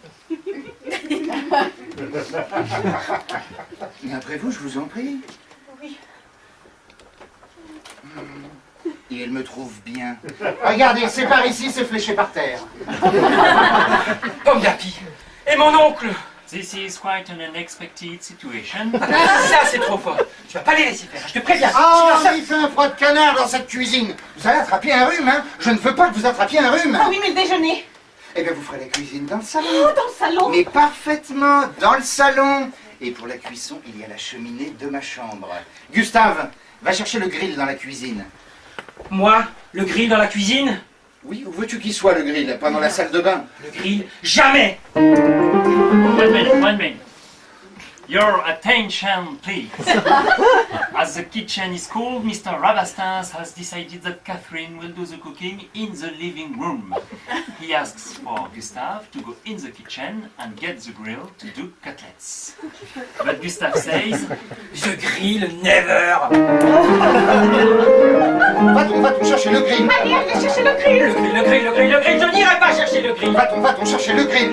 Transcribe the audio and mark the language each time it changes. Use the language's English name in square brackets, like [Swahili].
[French] Et après vous, je vous en prie. Oui. Et elle me trouve bien. Regardez, c'est par ici, c'est fléché par terre. Pomme d'Api. Et mon oncle. [English] This is quite an unexpected situation. [French] Ça, c'est trop fort. Tu vas pas les laisser faire, je te préviens. Ah, Sinon, ça- il fait un froid de canard dans cette cuisine. Vous allez attraper un rhume, hein? Je ne veux pas que vous attrapiez un rhume. Ah oui, mais le déjeuner. Eh bien, vous ferez la cuisine dans le salon. Oh, dans le salon. Mais parfaitement, dans le salon. Et pour la cuisson, il y a la cheminée de ma chambre. Gustave, va chercher le grill dans la cuisine. Moi, le grill dans la cuisine. Oui, où veux-tu qu'il soit, le grill? Pas dans la salle de bain. Le grill, jamais. [English] One minute. Your attention, please. As the kitchen is cold, Mr. Rabastens has decided that Catherine will do the cooking in the living room. He asks for Gustave to go in the kitchen and get the grill to do cutlets. But Gustave says, The grill, never. [French] Va-t-on chercher le grill? Allez, allez chercher le grill. Le grill, le grill, le grill, le grill, je n'irai pas chercher le grill. Va-t-on chercher le grill?